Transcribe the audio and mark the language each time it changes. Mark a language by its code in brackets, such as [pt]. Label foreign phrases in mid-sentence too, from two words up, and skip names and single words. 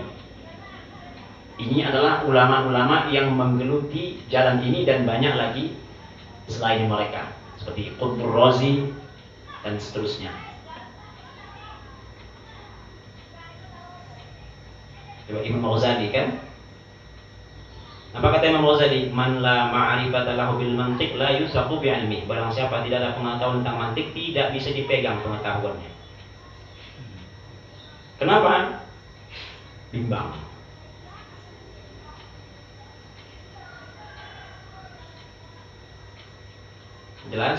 [id] Ini adalah ulama-ulama yang menggeluti jalan ini dan banyak lagi selain mereka, seperti Qutbur Razi dan seterusnya. Coba Imam Ghazali kan? Apa kata Imam Ghazali? [ar] من لا معرفة له بالمنطق لا يوثق بعلمه. [id] Barang siapa tidak ada pengetahuan tentang mantik, tidak bisa dipegang pengetahuannya. Kenapa? Bimbang. Jelas?